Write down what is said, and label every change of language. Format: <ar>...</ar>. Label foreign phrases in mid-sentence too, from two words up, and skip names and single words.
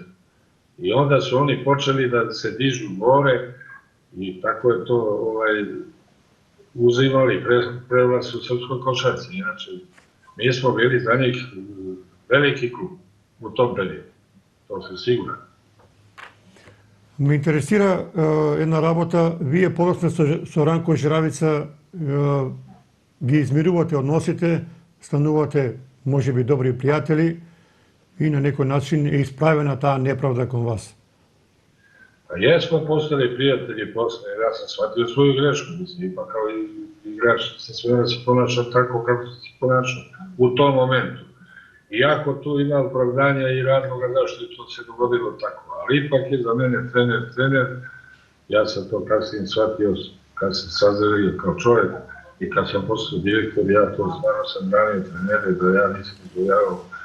<sr>I onda su oni počeli da se dižu gore i tako je to uzimali prevlast u srpskoj košarci. Inače, mi smo bili za njih veliki klub u tom periodu, to se sigurno.</sr> <mk>Ме интересира една работа. Вие подоцна со Ранко Жиравица ги измирувате односите, станувате можеби добри пријатели и на некој начин е исправена таа неправда кон вас.</mk> <sr>Jesmo postali prijatelji posle, jer ja sam shvatio svoju grešku, mislim, ipak kao igrač se sve da se ponaša tako kako se ponaša u tom momentu. Iako tu ima opravdanja i razloga zašto je to se dogodilo tako, ali ipak je za mene trener, ja sam to kasnije shvatio kad sam sazrelio kao čovjek i kad sam postao direktor, ja to stvarno sam branio trenere, da ja nisam izgledao,</sr>